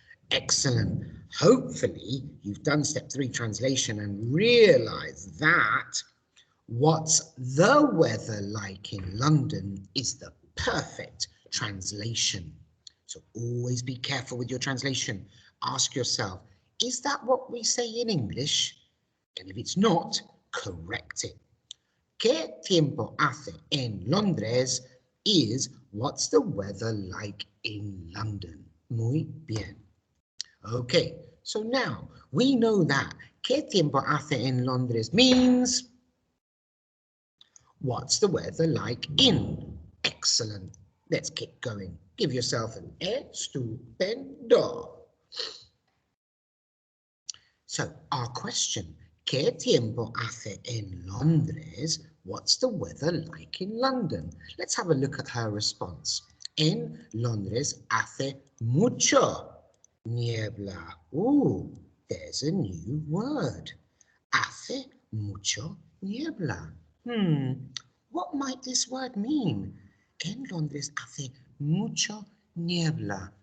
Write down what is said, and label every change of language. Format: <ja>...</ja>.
<en>Excellent. Hopefully you've done step 3 translation and realised that what's the weather like in London is the perfect translation. So always be careful with your translation. Ask yourself, is that what we say in English? And if it's not, correct it.</en> <es>¿Qué tiempo hace en Londres?</es> <en>Is what's the weather like in London?</en> <es>Muy bien.</es> <en>Okay, so now we know that</en> <es>¿qué tiempo hace en Londres?</es> <en>Means what's the weather like in? Excellent. Let's keep going. Give yourself an estupendo. So our question,</en> <es>¿qué tiempo hace en Londres?</es> <en>What's the weather like in London? Let's have a look at her response.</en> <es>En Londres hace mucho niebla.</es> <en>Ooh, there's a new word.</en> <es>Hace mucho niebla.</es> <en>What might this word mean?</en> <es>En Londres hace mucho niebla.</es>